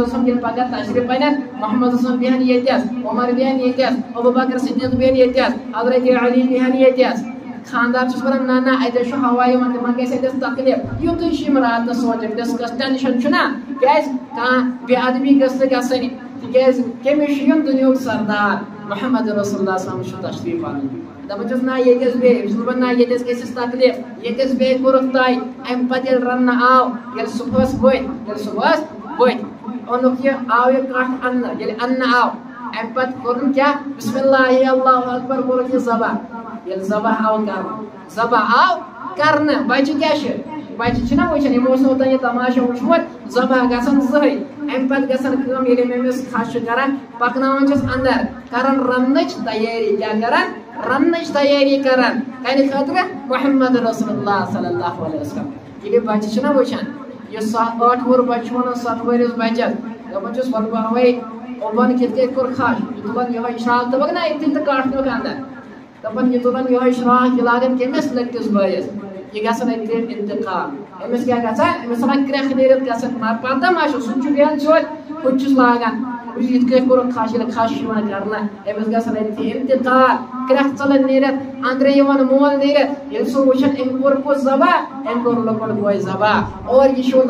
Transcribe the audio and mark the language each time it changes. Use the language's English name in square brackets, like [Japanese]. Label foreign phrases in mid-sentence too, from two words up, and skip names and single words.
[Kashmiri] رسول ییٚلہِ پگاہ تشریٖف انن محمد رسول بیہن ییٚتٮ۪س عمر بیہن ییٚتٮ۪س ابوٗبکر صدیٖق بیہن ییٚتٮ۪س حضرت علی بیہن ییٚتٮ۪س خاندار چھُس ونان نہ نہ اتٮ۪س چھُ ہوا یِوان تِمن گژھِ اتٮ۪س تکلیف یُتُے چھِ یِم راتس سونٛچان [English] discuss tension [Kashmiri] چھُنا کیازِ کانٛہہ بے ادبی گٔژھ نہٕ گژھٕنۍ تِکیازِ کٔمِس چھُ یُن دُنیہُک سردار محمد رسول اللہ [Arabic] صلی اللہ علیہ وسلم [Kashmiri] چھُ تشریٖف انُن دپان چھُس نہ ییٚتٮ۪س بیٚہہ بہٕ چھُس دپان نہ ییٚتٮ۪س گژھٮ۪س تکلیف ییٚتٮ۪س بیٚہہ کوٚرُکھ طے امہِ پتہٕ ییٚلہِ رننہٕ آو ییٚلہِ صبحس ؤتھۍ اوٚنُکھ یہِ آو یہِ کٹھ اننہٕ ییٚلہِ اننہٕ آو امہِ پتہٕ کوٚرُن کیاہ [Arabic] بسم اللہ اللہ اکبر [Kashmiri] کوٚرُکھ یہِ ذبح ییٚلہِ ذبح آو کرنہٕ بچہِ کیاہ چھِ بچہِ چھِنہ وٕچھان یِمو اوس نہٕ اوٚتام یہِ تماشہٕ وٕچھمُت ذبح گژھان زٕہٕے امہِ پتہٕ گژھان کٲم ییٚلہِ أمۍ أمِس کھش چھِ کران پکناوان چھِس اندر کران رننٕچ تیٲری کیاہ کران رننٕچ تیٲری کران کَنہِ خٲطرٕ محمد رسول اللہ [Arabic] صلی اللہ علیہ وسلم [Kashmiri] ییٚلہِ بچہِ چھِنہ وٕچھان یہِ 7-8 وُہُر بچہِ چھُ ونان 7 ؤرِس بچس دپان چھُس وۄنۍ بہوے اوٚبن کِتھ کٔنۍ کوٚر کھش یہِ تُلان یِہوے شراک دوٚپکھ نہ یِتھُے تہٕ کٹھ نیوٗکھ اندر دپان یہِ تُلان یِہوے شراک یہِ لاگان کٔمِس لٔکٹِس بٲیِس یہِ گژھان اَتہِ انتقال أمِس کیاہ گژھان أمِس ژھٕنان کرٛٮ۪کھ نیٖرِتھ گژھان مگر پتہ ما چھُ سُہ چھُ بیٚہن سیوٚد ہُہ تہِ چھُس لاگان یِتھ کٔنۍ کوٚرُکھ کھش ییٚلہِ کھش چھُ یِوان کرنہٕ أمِس گژھان اَتہِ انتقال کرٛٮ۪کھ ژلان نیٖرِتھ أنٛدرٕ یِوان مول نیٖرِتھ ییٚلہِ سُہ وٕچھان أمۍ کوٚر کُس ذبح أمۍ کوٚر لۄکُٹ بوے ذبح اور یہِ چھُ